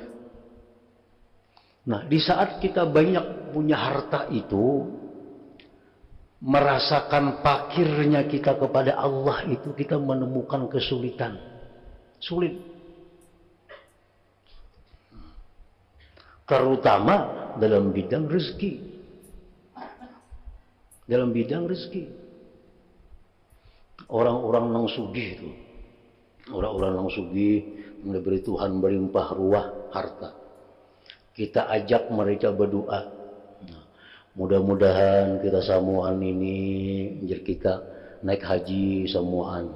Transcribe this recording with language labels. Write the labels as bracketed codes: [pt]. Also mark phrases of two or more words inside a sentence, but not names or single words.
[id] Nah, di saat kita banyak punya harta itu, merasakan fakirnya kita kepada Allah itu, kita menemukan kesulitan. Sulit. Terutama dalam bidang rezeki. Dalam bidang rezeki. [bjn] Orang-orang nang sugih itu. Orang-orang nang sugih, diberi Tuhan berlimpah ruah harta. [id] Kita ajak mereka berdoa. Mudah-mudahan kita samuan ini, jadi kita naik haji samuan.